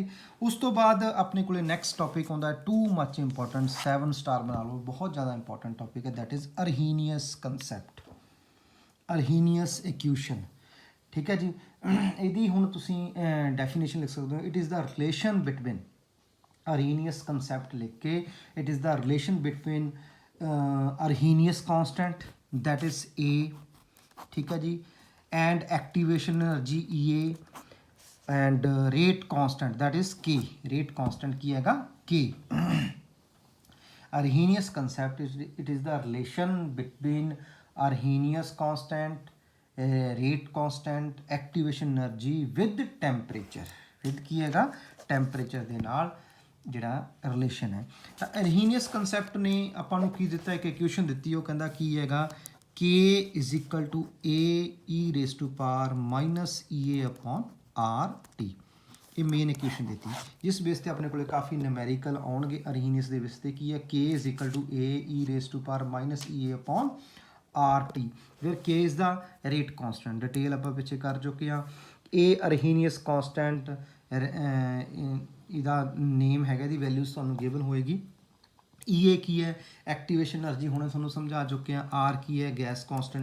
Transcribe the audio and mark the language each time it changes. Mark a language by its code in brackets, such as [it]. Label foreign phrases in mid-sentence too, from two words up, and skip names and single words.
[pa] ਉਸ ਤੋਂ ਬਾਅਦ ਆਪਣੇ ਕੋਲੇ [en] next topic [pa] ਆਉਂਦਾ [en] too much important, [pa] 7 ਸਟਾਰ ਬਣਾ ਲਓ, ਬਹੁਤ ਜ਼ਿਆਦਾ [en] important topic [pa] ਹੈ, [en] that is Arrhenius concept, Arrhenius equation, [pa] ਠੀਕ ਹੈ ਜੀ। ਇਹਦੀ ਹੁਣ ਤੁਸੀਂ ਡੈਫੀਨੇਸ਼ਨ ਲਿਖ ਸਕਦੇ ਹੋ। [en] it is the relation between, Arrhenius concept [pa] ਲਿਖ ਕੇ, [en] it is the relation between Arrhenius constant that is A, [pa] ਠੀਕ ਹੈ ਜੀ, [en] and activation energy EA and rate constant that is K, rate constant [pa] ਕੀ ਹੈਗਾ [en] K। Arrhenius concept is, it is the relation between Arrhenius constant, rate constant, activation energy with temperature, with [pa] ਕੀ ਹੈਗਾ temperature ਦੇ ਨਾਲ ਜਿਹੜਾ ਰਿਲੇਸ਼ਨ ਹੈ। ਤਾਂ [en] Arrhenius concept [pa] ਨੇ ਆਪਾਂ ਨੂੰ ਕੀ ਦਿੱਤਾ, ਇੱਕ ਇਕੁਏਸ਼ਨ ਦਿੱਤੀ, ਉਹ ਕਹਿੰਦਾ ਕੀ ਹੈਗਾ [en] K is equal to AE raised to power minus EA upon RT। [pa] ਇਹ [en] main equation [pa] ਦਿੱਤੀ, ਜਿਸ ਬੇਸ ਤੇ ਆਪਣੇ ਕੋਲੇ ਕਾਫੀ ਨਿਊਮੈਰੀਕਲ ਆਉਣਗੇ ਅਰਹੀਨੀਅਸ ਦੇ ਬੇਸ ਤੇ। ਕੀ ਹੈ [en] K is equal to AE raised to power minus EA upon RT, [pa] ਫਿਰ [en] K is the rate constant, [pa] ਡਿਟੇਲ ਆਪਾਂ ਪਿੱਛੇ ਕਰ ਚੁੱਕੇ ਹਾਂ। ਇਹ [en] Arrhenius constant, [pa] ਇਹਦਾ ਨੇਮ ਹੈਗਾ, ਇਹਦੀ ਵੈਲਿਊਜ਼ ਤੁਹਾਨੂੰ ਗਿਵਨ ਹੋਏਗੀ। EA ਕੀ ਹੈ, [en] activation energy, [pa] ਹੁਣੇ ਤੁਹਾਨੂੰ ਸਮਝਾ ਚੁੱਕੇ ਹਾਂ। R ਕੀ ਹੈ, [en] gas constant.